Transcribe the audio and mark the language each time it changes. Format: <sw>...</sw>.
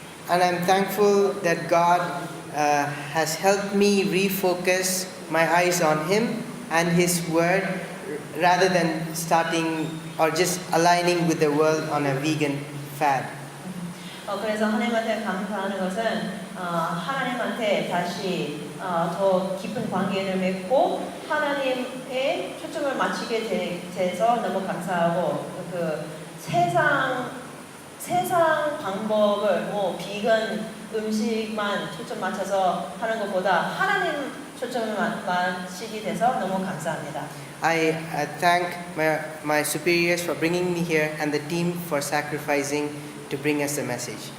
<en>And I'm thankful that God has helped me refocus my eyes on Him and His Word rather than starting or just aligning with the world on a vegan fad.</en> <ko>그래서 하나님한테 감사하는 것은 하나님한테 다시 더 깊은 관계를 맺고 하나님의 초점을 맞추게 돼서 너무 감사하고 그 세상 방법을 비건 음식만 초점 맞춰서 하는 것보다 하나님 초점을 맞추게 돼서 너무 감사합니다.</ko> <en>I thank my superiors for bringing me here and the team for sacrificing to bring us the message.</en>